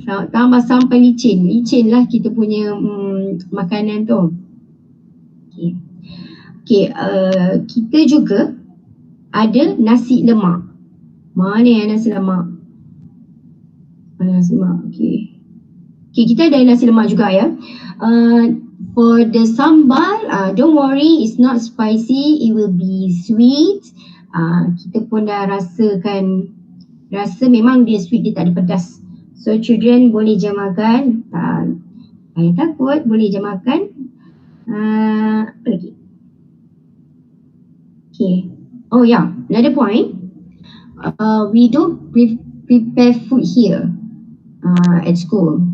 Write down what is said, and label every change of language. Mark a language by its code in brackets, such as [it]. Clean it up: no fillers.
[ms] Tambah sampai licin lah kita punya makanan tu. Okay, kita juga ada nasi lemak. Mana yang nasi lemak? Okay, kita ada nasi lemak juga ya. [en] For the sambal, don't worry, it's not spicy, it will be sweet. [ms] Kita pun dah rasa memang dia sweet, dia tak ada pedas. So children boleh je makan, saya takut boleh je makan. Apa lagi? [en] Okay, oh yeah, another point, we don't prepare food here at school.